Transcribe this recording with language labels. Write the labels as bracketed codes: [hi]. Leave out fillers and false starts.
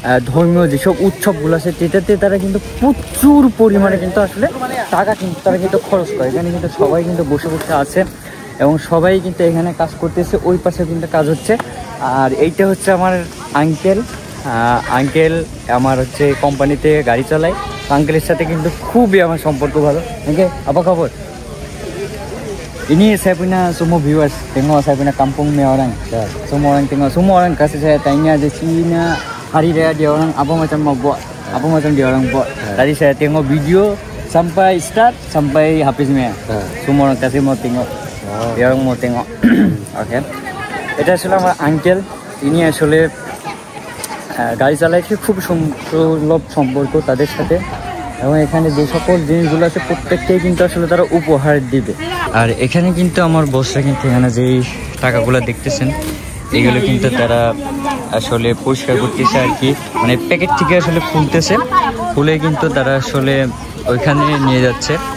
[bn] ধর্মীয় যেসব উৎসবগুলো আছে সেটাতে তারা কিন্তু প্রচুর পরিমাণে কিন্তু আসলে টাকা কিন্তু তারা কিন্তু খরচ করে। এখানে কিন্তু সবাই কিন্তু বসে বসে আছে এবং সবাই কিন্তু এখানে কাজ করতেছে, ওই পাশে কিন্তু কাজ হচ্ছে। আর এইটা হচ্ছে আমার আঙ্কেল। আঙ্কেল আমার হচ্ছে কোম্পানিতে গাড়ি চালায়। আঙ্কেলের সাথে কিন্তু খুবই আমার সম্পর্ক ভালো। [ms] আঙ্কেল apa kabar? Ini saya punya semua viewers, tengok saya punya kampung ni orang. Semua orang tengok, semua orang kasih saya tanya di sini hari raya dia orang apa macam mau buat, apa macam dia orang buat. Tadi saya tengok video sampai start sampai habisnya. Semua orang kasih mau tengok, dia orang mau tengok. [en] Okay. [bn] এটা আসলে আমার uncle, ইনি আসলে গাড়ি চালাইছে, খুব সুলভ সম্পর্ক তাদের সাথে এবং এখানে যে সকল জিনিসগুলো আছে প্রত্যেকটাই কিন্তু আসলে তারা উপহার দিবে। আর এখানে কিন্তু আমার বসরা কিন্তু এখানে যেই টাকাগুলো দেখতেছেন এগুলো কিন্তু তারা আসলে পরিষ্কার করতেছে আর কি, মানে প্যাকেট থেকে আসলে খুলতেছে, খুলে কিন্তু তারা আসলে ওইখানে নিয়ে যাচ্ছে।